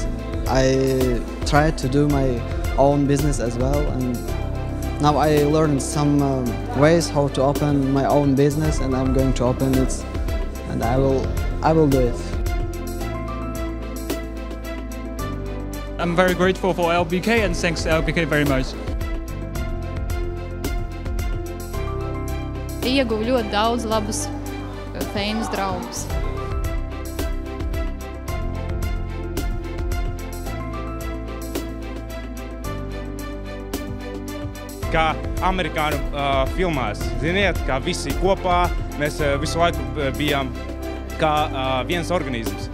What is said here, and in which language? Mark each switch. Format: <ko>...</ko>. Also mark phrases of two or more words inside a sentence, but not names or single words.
<en>I tried to do my own business as well, and now I learned some ways how to open my own business, and I'm going to open it, and I will do it. I'm very grateful for LBK, and thanks to LBK very much.</en> <lv>Ieguvu ļoti daudz labus, feinus draugus. Kā amerikāņu filmās, ziniet, kā visi kopā, mēs visu laiku bijām kā viens organisms.</lv>